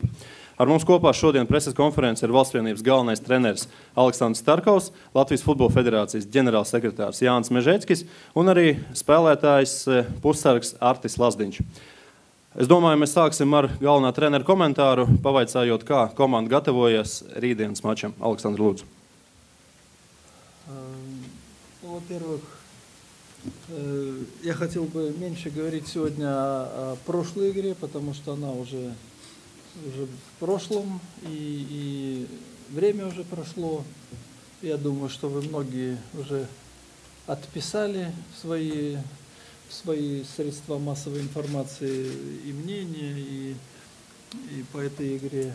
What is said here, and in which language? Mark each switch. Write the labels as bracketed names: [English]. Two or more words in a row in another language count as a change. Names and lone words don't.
[Latvian] Ar mums kopā šodien preses konference ir Valstsvienības galvenais treneris Aleksandrs Starkovs, Latvijas Futbola Federācijas ģenerālsekretārs Jānis Mežeckis un arī spēlētājs pussargs Artis Lazdiņš. Es domāju, mēs sāksim ar galvenā trenera komentāru, pavaicājot, kā komanda gatavojas rītdienas mačam. Aleksandr, lūdzu. [Russian] Во-первых, я хотел бы меньше говорить сегодня о прошлой игре, потому что она уже в прошлом, и время уже прошло. Я думаю, что вы многие уже отписали свои средства массовой информации и мнения, и по этой игре.